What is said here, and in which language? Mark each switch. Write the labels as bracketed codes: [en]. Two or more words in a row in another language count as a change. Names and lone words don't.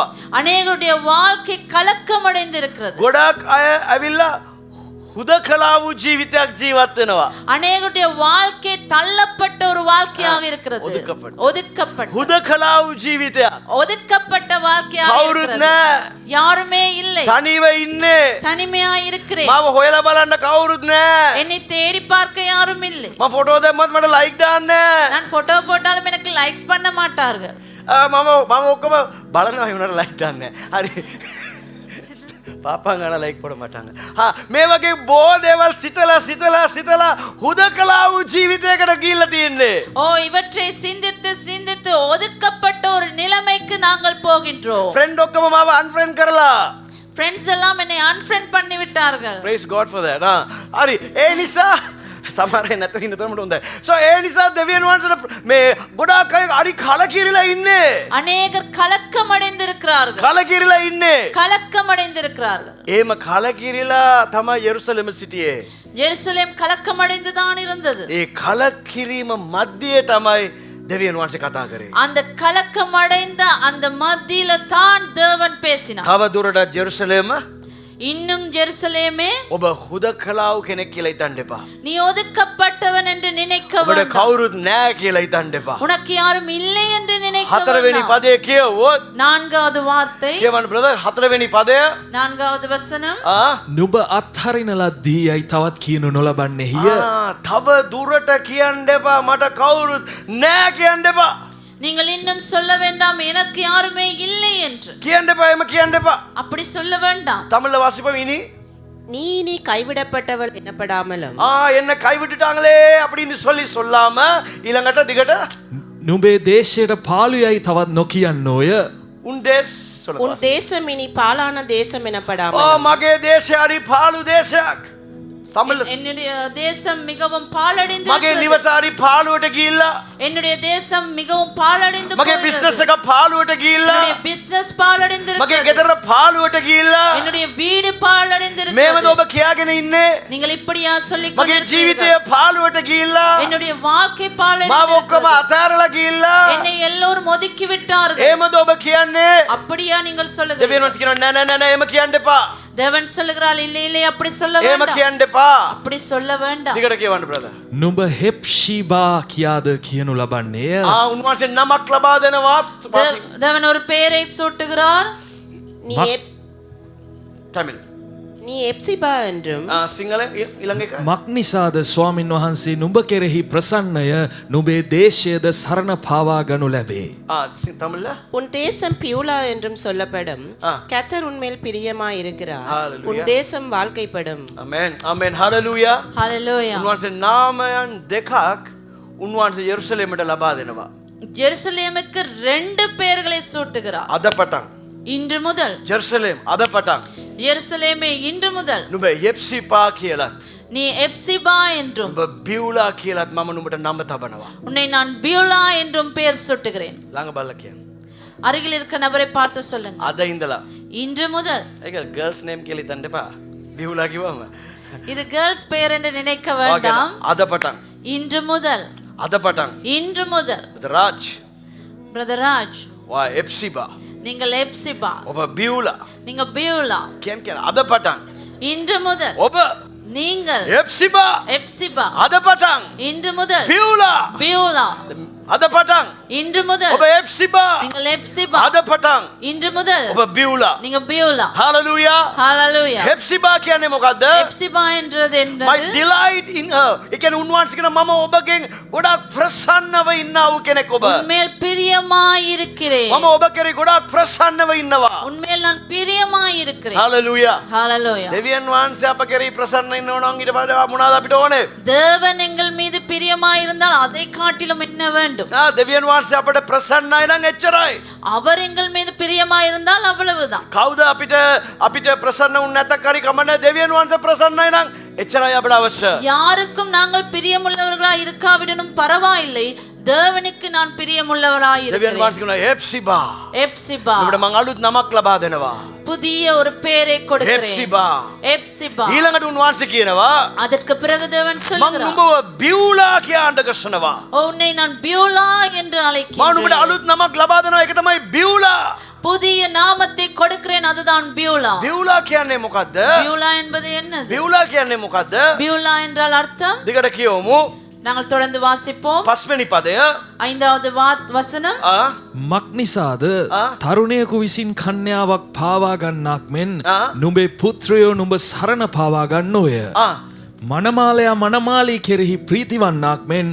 [ta] அநேகருடைய வாழ்க்கை கலக்கமடைந்து இருக்கிறது. [si] ගොඩක් අය ඇවිල්ලා හුදකලා වූ ජීවිතයක් ජීවත් වෙනවා. [ta] அநேகருடைய வாழ்க்கை தள்ளப்பட்ட ஒரு வாழ்க்கையாக இருக்கிறது. ஒதுக்கப்பட்ட [si] හුදකලා වූ ජීවිතයක්. [ta] ஒதுக்கப்பட்ட வாழ்க்கையாக [si] කවුරුත් [ta] இருக்கிறது. [si] නැහැ. [ta] யாருமே இல்லை. [si] තනිව ඉන්නේ. [ta] தனிமையாக இருக்கிறேன். [si] මාව හොයලා බලන්න කවුරුත් නැහැ. [ta] என்னை தேடி பார்க்க யாரும் இல்லை. [si] මම ෆොටෝ දැම්මත් මට ලයික් දාන්නේ නැහැ. [ta] நான் போட்டோ போட்டாலும் எனக்கு லைக்ஸ் பண்ண மாட்டார்கள். [si] මම ඔක්කොම බලනවා ඒ උනට ලයික් දාන්නේ නැහැ. හරි. පාපං ගාලා ලයික් පොඩ මටංග. මේ වගේ බොහෝ දේවල් සිතලා හුදකලා වූ ජීවිතයකට ගිහිල්ලා තියෙන්නේ. [ta] ஓ இவற்றை சிந்தித்து சிந்தித்து ஒதுக்கப்பட்ட ஒரு நிலைமைக்கு நாங்கள் போகின்றோம். [si] ෆ්‍රෙන්ඩ් ඔක්කොම මාව අන්ෆ්‍රෙන්ඩ් කරලා. [ta] ஃப்ரெண்ட்ஸ் எல்லாம் என்னை அன்ஃப்ரெண்ட் பண்ணி விட்டார்கள். [en] praise god for that. [si] හරි. ඒ නිසා සමහර අය නැතුව ඉන්න තරමට හොඳයි. so ඒ නිසා දෙවියන් වහන්සේට මේ ගොඩාක් අය හරි කලකිරිලා ඉන්නේ. [ta] அநேகர் கலக்கமடைந்திருக்கிறார்கள். [si] කලකිරිලා ඉන්නේ. [ta] கலக்கமடைந்திருக்கிறார்கள். [si] එහෙම කලකිරිලා තමයි යෙරුසලම සිටියේ. [ta] ஜெருசலேம் கலக்கமடைந்து தான் இருந்தது. [si] ඒ කලකිරීම මැදියේ තමයි දෙවියන් වහන්සේ කතා කරේ. [ta] அந்த கலக்கமடைந்த அந்த மத்தியில தான் தேவன் பேசினார். [si] තව දුරටත් යෙරුසලම [ta] இன்னும் ஜெருசலேமே [si] ඔබ හුදකලාව කෙනෙක් කියලා හිතන්න එපා. [ta] நீ ஒதுக்கப்பட்டவன் என்று நினைக்க [si] ඔබට [ta] வேண்டாம். [si] කවුරුත් නැහැ කියලා හිතන්න එපා. [ta] உனக்கு யாரும் இல்லை என்று நினைக்க [si] හතරවෙනි [ta] வேண்டாம். [si] පදයේ කියවොත් [ta] நான்காவது வார்த்தை, [si] කියවන්න බ්‍රදර් හතරවෙනි පදය [ta] நான்காவது வசனம், [si] නුඹ අත්හරින ලද්දී යයි තවත් කියනු නොලබන්නේහිය. තව දුරට කියන්න එපා මට කවුරුත් නැහැ කියන්න එපා. [ta] நீங்கள் இன்னும் சொல்ல வேண்டாம் எனக்கு யாருமே இல்லை என்று. [si] කියන්න එපා එහෙම කියන්න එපා. [ta] அப்படி சொல்ல வேண்டாம். தமிழ்ல வாசிப்போம் இனி. நீ இனி கைவிடப்பட்டவள் எனப்படாமலும் என்ன கைவிட்டுட்டாங்களே அப்படின்னு சொல்லி சொல்லாம [si] ඊළඟට දිගට නුඹේ දේශයට පාළු යයි තවත් නොකියන්නෝය. උන් දේශ சொல்லுங்க. [ta] உன் தேசம் இனி பாலான தேசம் எனப்படாமலும் [si] මගේ දේශය හරි පාළු දේශයක්. [ta] தமிழ் என்னுடைய தேசம் மிகவும் பாழடைந்து [si] මගේ [ta] இருக்கிறது. [si] නිවස හරි පාළුවට ගිහිල්ලා [ta] என்னுடைய தேசம் மிகவும் பாழடைந்து [si] මගේ [ta] போகிறது. [si] බිස්නස් එක පාළුවට ගිහිල්ලා [ta] என்னுடைய பிசினஸ் பாழடைந்து [si] මගේ [ta] இருக்கிறது. [si] ගෙදර පාළුවට ගිහිල්ලා [ta] என்னுடைய வீடு பாழடைந்து [si] මේවද [ta] இருக்கிறது. [si] ඔබ කියාගෙන ඉන්නේ. [ta] நீங்கள் இப்படியா சொல்லிக் [si] මගේ ජීවිතය [ta] கொண்டிருக்கிறீர்கள்? [si] පාළුවට ගිහිල්ලා [ta] என்னுடைய வாழ்க்கை [si] මාව [ta] பாழடைந்து [si] ඔක්කොම [ta] இருக்கிறது. [si] අතාරලා ගිහිල්ලා [ta] என்னை எல்லோரும் ஒதுக்கி விட்டார்கள். [si] එහෙමද ඔබ කියන්නේ. [ta] அப்படியா நீங்கள் [si] දෙවියන් [ta] சொல்லுகிறீர்கள்? [si] වහන්සේ කියනවා නෑ නෑ නෑ එහෙම කියන්න එපා. [ta] தேவன் சொல்லுகிறார் இல்லை இல்லை அப்படி சொல்ல [si] එහෙම [ta] வேண்டாம். [si] කියන්න එපා. [ta] அப்படி சொல்ல வேண்டாம். [si] දිගට කියවන්න බ්‍රදර්. නුඹ හෙප්ෂීබා කියාද කියනු ලබන්නේය. උන්වහන්සේ නමක් ලබා දෙනවා. [ta] தேவன் ஒரு பெயரை சூட்டுகிறார். நீ எப்- தமிழ் நீ எப்சிபா என்றும் [si] සිංහල ඊළඟ එක මක්නිසාද ස්වාමින් වහන්සේ නුඹ කෙරෙහි ප්‍රසන්නය නුඹේ දේශයද සරණ පාවා ගනු ලැබේ. [ta] தமிழ்ல உன் தேசம் பியூலா என்றும் சொல்லப்படும். ஆ. கர்த்தர் உன்மேல் பிரியமாய் இருக்கிறார். [en] Hallelujah. [ta] உன் தேசம் வாழ்க்கைப்படும். [si] ආමෙන් ආමෙන් හalleluya. [ta] ஹalleluya. [si] උන්වහන්සේ නාමයන් දෙකක් උන්වහන්සේ යෙරුසලෙමට ලබා දෙනවා. [ta] ஜெருசலேமுக்கு 2 பெயர்களை சூட்டுகிறார். [si] අද පටන් [ta] இன்று முதல் [si] ජෙරුසලෙම් අද පටන් [ta] எருசலேமே இன்று முதல் [si] නුඹ යෙප්සිපා කියලත් [ta] நீ எப்சிபா என்றும் [si] නුඹ බියුලා කියලත් මම නුඹට නම තබනවා. [ta] உன்னை நான் பியூலா என்றும் பெயர் சூட்டுகிறேன். [si] ළඟ බලලා කියන්න. [ta] அருகில் இருக்க நபரை பார்த்து சொல்லுங்க. [si] අද ඉඳලා. [ta] இன்று முதல். [si] ඒක [en] girls name [si] කියලා හිතන්න එපා. බිහුලා කිව්වම. [ta] இது கேர்ள்ஸ் பெயர் என்று நினைக்க வேண்டாம். [si] අද පටන්. [ta] இன்று முதல். [si] අද පටන්. [ta] இன்று முதல். [si] රාජ්. [ta] பிரதர் ராஜ். [si] වා එප්සිබා. [ta] நீங்கள் எப்சிபா. [si] ඔබ බිහුලා. [ta] நீங்க பியூலா. [si] කියන අද පටන්. [ta] இன்று முதல். [si] ඔබ [ta] நீங்கள் [si] එප්සිබා. [ta] எப்சிபா. [si] අද පටන්. [ta] இன்று முதல். [si] බිහුලා. [ta] பியூலா. [si] අද පටන්. [ta] இன்று முதல். [si] ඔබ එප්සිබා. [ta] நீங்கள் எப்சிபா. [si] අද පටන්. [ta] இன்று முதல். [si] ඔබ බිහුලා. [ta] நீங்க பியூலா. [si] හalleluya. [ta] ஹalleluya. [si] එප්සිබා කියන්නේ මොකද්ද? [ta] எப்சிபா என்றது [en] My [ta] என்னது? [en] delight in her. [si] ඒ කියන්නේ උන්වහන්සේ කියන මම ඔබගෙන් ගොඩාක් ප්‍රසන්නව ඉන්නා වූ කෙනෙක් ඔබ. [ta] உன்மேல் பிரியமாயிருக்கிறேன். [si] මම ඔබ කෙරේ ගොඩාක් ප්‍රසන්නව ඉන්නවා. [ta] உன்மேல் நான் பிரியமாயிருக்கிறேன். [si] හalleluya. [ta] ஹalleluya. [si] දෙවියන් වහන්සේ අප කෙරේ ප්‍රසන්න ඉන්නව නම් ඊට පස්සේ මොනවාද අපිට ඕනේ? [ta] தேவன் எங்கள் மீது பிரியமாயிருந்தால் அதை காட்டிலும் என்ன வேண்டும்? [si] දෙවියන් වහන්සේ අපට ප්‍රසන්නයි නම් එච්චරයි. [ta] அவர் எங்கள் மீது பிரியமாயிருந்தால் அவ்வளவுதான். [si] කවුද අපිට ප්‍රසන්න වුණ නැත්නම් කරි කමන්නේ දෙවියන් වහන්සේ ප්‍රසන්නයි නම් එච්චරයි අපට අවශ්‍ය. [ta] யாருக்கும் நாங்கள் பிரியமுள்ளவர்களா இருக்காவிடனும் பரவாயில்லை, தேவனுக்கு நான் பிரியமுள்ளவராய் [si] දෙවියන් [ta] இருக்கிறேன். [si] වහන්සේ කියනවා එප්සිබා. [ta] எப்சிபா. [si] ඔබට මං අලුත් නමක් ලබා දෙනවා. [ta] புதிய ஒரு பெயரை கொடுக்கிறேன். [si] එප්සිබා. [ta] எப்சிபா. [si] ඊළඟට උන්වහන්සේ කියනවා [ta] அதற்கு பிறகு தேவன் [si] මං [ta] சொல்கிறார், [si] නුඹව බියුලා කියාන්න ගස්සනවා. [ta] உன்னை நான் பியூலா என்று [si] මම නුඹට [ta] அழைக்கிறேன். [si] අලුත් නමක් ලබා දෙනවා. ඒක තමයි බියුලා. [ta] புதிய நாமத்தை கொடுக்கிறேன், அதுதான் பியூலா. [si] බියුලා කියන්නේ මොකද්ද? [ta] பியூலா என்பது என்னது? [si] බියුලා කියන්නේ මොකද්ද? [ta] பியூலா என்றால் அர்த்தம் [si] දිගට කියවමු. [ta] நாங்கள் தொடர்ந்து வாசிப்போம். [si] 5 වෙනි පදය. [ta] 5வது வசனம். [si] මක්නිසාද ආ. තරුණයකු විසින් කන්‍යාවක් පාවා ගන්නක් මෙන් ආ. නුඹේ පුත්‍රයෝ නුඹ සරණ පාවා ගන්නෝය. මනමාලයා මනමාලී කෙරෙහි ප්‍රීතිවන්නක් මෙන්